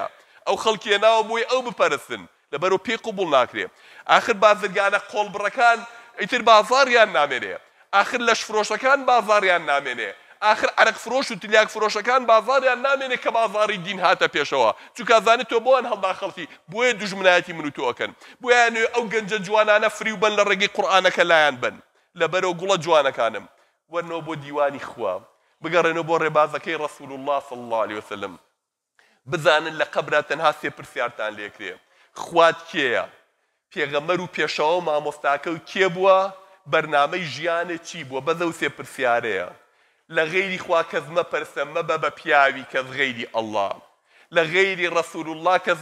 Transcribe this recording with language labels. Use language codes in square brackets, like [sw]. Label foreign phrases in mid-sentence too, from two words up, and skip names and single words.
[ckb] ئەو خەڵکی هێناوە بۆی ئەو بپەرستن لەبەرەوە پێی قبوڵ ناکرێ ئاخر بازرگانە قۆڵبڕەکان ئیتر بازاڕیان نامێنێ آخر لەش فرۆشەکان بازاڕیان نامێنێ آخر عرق فرۆش و تلیاک فرۆشەکان بازاڕیان نامێنێ کە بازاڕی دین هاتە پێشەوە چونکە ئەزانێت تۆ بۆیان هەڵدا خەڵکی بۆیە دوژمنایەتی من و تۆکەن بۆیان ئەو گەنجە جوانانە فری و بن لە ڕێگەی قورئانەکە لایەن بن لەبەرەوە گوڵە جوانەکانم وەرنەوە بۆ دیوانی خوا بگەڕێنەوە بۆ ڕێبازەکەی ڕەسوول الله [ar] صلی الله عليه وسلم [ckb] بزانن لە قەبرا تەنها سێ پرسیارتان لێکرێ خوات کێیە پێغەمبەر و پێشەوە و مامۆستاکە و کێ بووە بەرنامەی ژیانت چی بووە بەدە و سێ پرسیارەیە لە غەیری خوا کەس مەپەرسە مەبە بە پیاوی کەس غەیری ئەڵڵا لە غەیری ڕەسوول الله کەس